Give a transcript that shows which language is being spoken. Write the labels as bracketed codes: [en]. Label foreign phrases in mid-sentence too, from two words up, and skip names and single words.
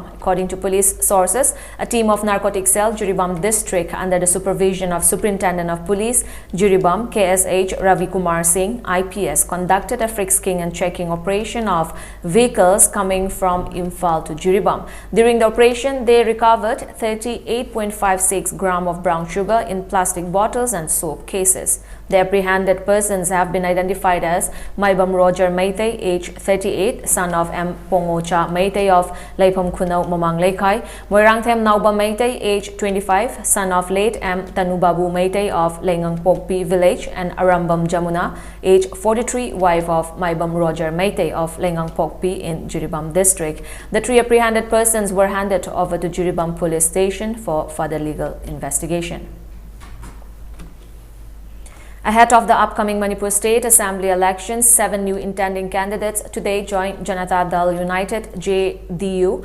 [en] According to police sources, a team of narcotic cell Jiribam district under the supervision of Superintendent of Police Jiribam KSH Ravi Kumar Singh IPS conducted a frisking and checking operation of vehicles coming from Imphal to Jiribam. During the operation, they recovered 38.56 gram of brown sugar in plastic bottles and soap cases. The apprehended persons have been identified as Maibam Roger Meitei, age 38, son of M. Pongocha Meitei of Leipom Kunau Mamang Lekai, Moirangthem Nauba Meitei, age 25, son of late M. Tanubabu Meitei of Lengang Pokpi village, and Arambam Jamuna, age 43, wife of Maibam Roger Meitei of Lengang Pokpi in Jiribam district. The 3 apprehended persons were handed over to Jiribam police station for further legal investigation. Ahead of the upcoming Manipur State Assembly elections, 7 new intending candidates today joined Janata Dal United JDU.